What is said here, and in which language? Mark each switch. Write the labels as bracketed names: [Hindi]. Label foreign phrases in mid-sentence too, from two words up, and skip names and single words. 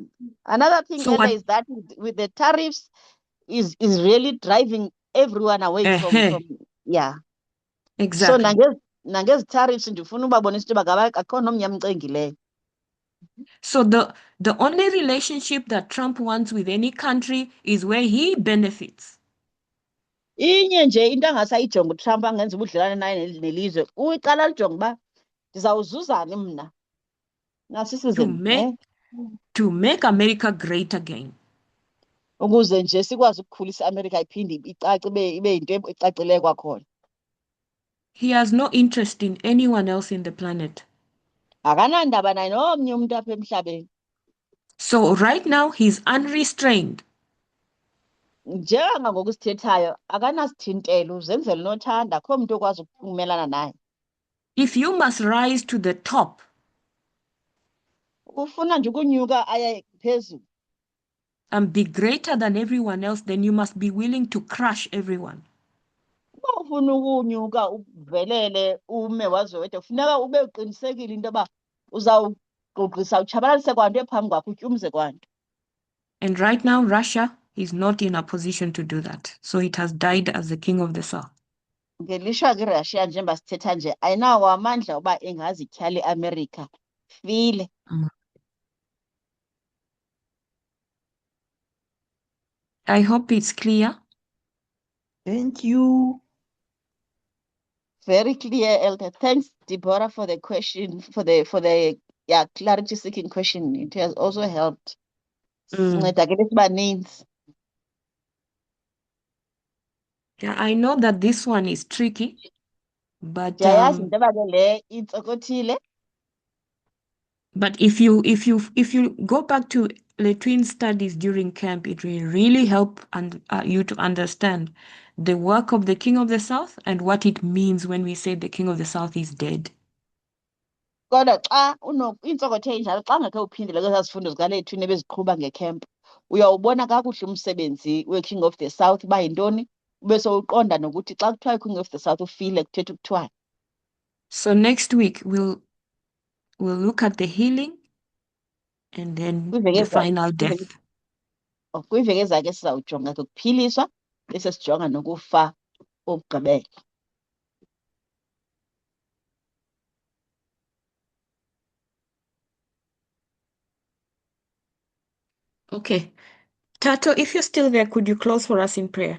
[English] Another thing is that with the tariffs is really driving everyone away from yeah. Exactly. [Xhosa] So nangezi tariffs ndifuna ubabonisa into yoba akho nomnye amcengileyo. [English] So the only relationship that Trump wants with any country is where he benefits. [Xhosa] Inye nje into angasayijonga uTrump angenza ubudlelwane naye nelizwe, uyiqala lijonga uba ndizawuzuzani mna [English] to make America great again. [Xhosa] Ukuze nje sikwazi ukukhulisa iAmerica iphinde icace ibe yinto ecacileyo kwakhona. [English] He has no interest in anyone else in the planet. [Xhosa] Akanandaba naye nomnye umuntu apha emhlabeni. [English] So right now he's unrestrained. [Xhosa] njengangoku sithethayo akanasithintelo uzenzela unothanda akho mntu okwazi ukumelana naye. [English] If you must rise to the top, [Xhosa] Ufuna nje ukunyuka aye phezulu [English] and be greater than everyone else, then you must be willing to crush everyone. [Xhosa] uba ufuna ukunyuka uvelele ume waze wedwa kufuneka ube uqinisekile into yoba uzawugqugqisa utshabalalise kwanto ephambi kwakho utyumze kwanto. [English] And right now, Russia is not in a position to do that. So it has died as the king of the south. [Xhosa] Ngelishwa ke iRussia njengoba sithetha nje ayinawo amandla uba ingazityhala iAmerica. [English] File. I hope it's clear. Thank you. Very clear, Elder. Thanks, Deborah, for the question, for the clarity seeking question. It has also helped. [Xhosa] Sinceda ke besibaninzi. [English] Yeah, I know that this one is tricky, but [Xhosa] Ndiyayazi into yoba ke le intsokothile. [English] if you go back to the twin studies during camp, it will really help you to understand the work of the king of the south and what it means when we say the king of the south is dead. [Xhosa] Kodwa xa intsokotho enjalo xa ngakhe uphindile kwezaa zifundo zikaLethu ebeziqhuba ngecamp uyawubona kakuhle umsebenzi we- [English] King of the South [Xhosa] uba yintoni ube sowuqonda nokuthi xa kuthiwa i- [English] King of the South [Xhosa] ufile kuthetha ukuthiwani. [English] So next week we'll look at the healing and then the final death. [Xhosa] Kwiveki ezayo ke sizawujonga ke ukuphiliswa bese sijonga nokufa okugqibela. [English] Okay. Tato, if you're still there, could you close for us in prayer?